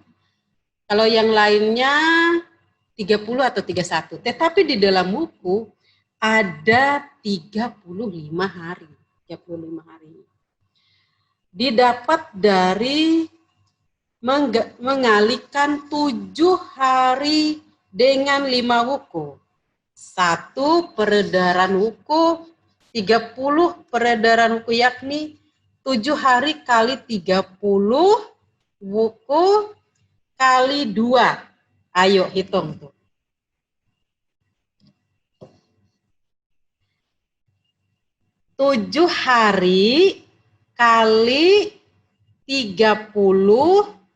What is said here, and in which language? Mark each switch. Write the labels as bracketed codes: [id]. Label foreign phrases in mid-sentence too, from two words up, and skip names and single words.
[id] Kalau yang lainnya 30 atau 31. Tetapi di dalam buku ada 35 hari. 35 hari. Didapat dari mengalihkan 7 hari dengan 5 wuku. 1 peredaran wuku, 30 peredaran wuku, yakni 7 hari kali 30 wuku kali 2. Ayo hitung tuh. 7 hari kali 30.